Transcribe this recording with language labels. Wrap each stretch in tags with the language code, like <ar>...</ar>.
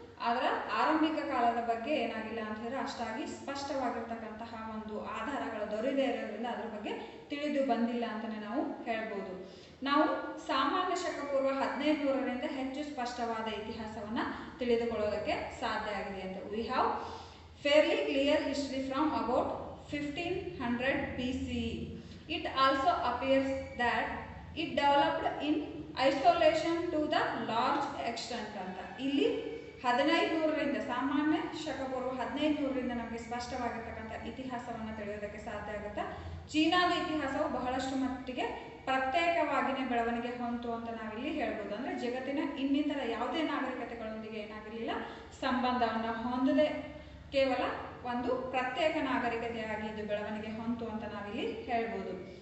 <kn>ಅದರ ಆರಂಭಿಕ ಕಾಲದ ಬಗ್ಗೆ ಏನಾಗಿಲ್ಲ ಅಂತ ಹೇಳಿದ್ರೆ ಅಷ್ಟಾಗಿ ಸ್ಪಷ್ಟವಾಗಿರ್ತಕ್ಕಂತಹ ಒಂದು ಆಧಾರಗಳು ದೊರೆಯದೇ ಇರೋದ್ರಿಂದ ಅದ್ರ ಬಗ್ಗೆ ತಿಳಿದು ಬಂದಿಲ್ಲ ಅಂತಲೇ ನಾವು ಹೇಳ್ಬೋದು. ನಾವು ಸಾಮಾನ್ಯ ಶಕಪೂರ್ವ 1500ರಿಂದ ಹೆಚ್ಚು ಸ್ಪಷ್ಟವಾದ ಇತಿಹಾಸವನ್ನು ತಿಳಿದುಕೊಳ್ಳೋದಕ್ಕೆ ಸಾಧ್ಯ ಆಗಿದೆ ಅಂತ.</kn> <en>We have fairly clear history from about 1500 BCE. It also appears that it developed in isolation to the large extent ಅಂತ.</en> <kn>ಇಲ್ಲಿ 1500ರಿಂದ ಸಾಮಾನ್ಯ ಶಕಪೂರ್ವ 1500ರಿಂದ ನಮಗೆ ಸ್ಪಷ್ಟವಾಗಿರ್ತಕ್ಕಂಥ ಇತಿಹಾಸವನ್ನು ತಿಳಿಯೋದಕ್ಕೆ ಸಾಧ್ಯ ಆಗುತ್ತೆ. ಚೀನಾದ ಇತಿಹಾಸವು ಬಹಳಷ್ಟು ಮಟ್ಟಿಗೆ ಪ್ರತ್ಯೇಕವಾಗಿಯೇ ಬೆಳವಣಿಗೆ ಹೊಂತು ಅಂತ ನಾವಿಲ್ಲಿ ಹೇಳ್ಬೋದು. ಅಂದರೆ ಜಗತ್ತಿನ ಇನ್ನಿತರ ಯಾವುದೇ ನಾಗರಿಕತೆಗಳೊಂದಿಗೆ ಏನಾಗಿರಲಿಲ್ಲ, ಸಂಬಂಧವನ್ನು ಹೊಂದದೆ ಕೇವಲ ಒಂದು ಪ್ರತ್ಯೇಕ ನಾಗರಿಕತೆಯಾಗಿ ಇದು ಬೆಳವಣಿಗೆ ಹೊಂತು ಅಂತ ನಾವಿಲ್ಲಿ ಹೇಳ್ಬೋದು.</kn>